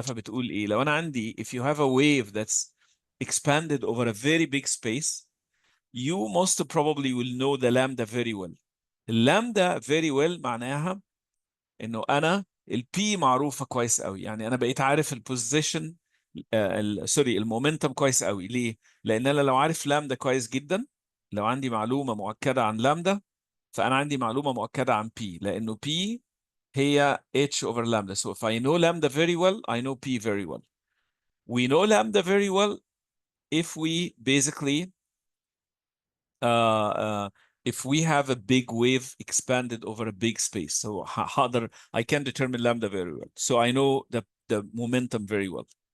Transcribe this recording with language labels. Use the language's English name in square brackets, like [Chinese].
[Arabic] فبتقول ايه؟ لو انا عندي [English] if you have a wave that's expanded over a very big space, you most probably will know the lambda very well. [Arabic] اللامدا [English] very well [Arabic] معناها انه انا البي معروفه كويس قوي. يعني انا بقيت عارف البوزيشن سوري المومنتم كويس قوي. ليه؟ لان انا لو عارف لامدا كويس جدا، لو عندي معلومه مؤكده عن لامدا، فانا عندي معلومه مؤكده عن بي، لانه بي هي [English] h over lambda. So if I know lambda very well, I know p very well. We know lambda very well if we basically if we have a big wave expanded over a big space. So I can determine lambda very well. So I know the momentum very well.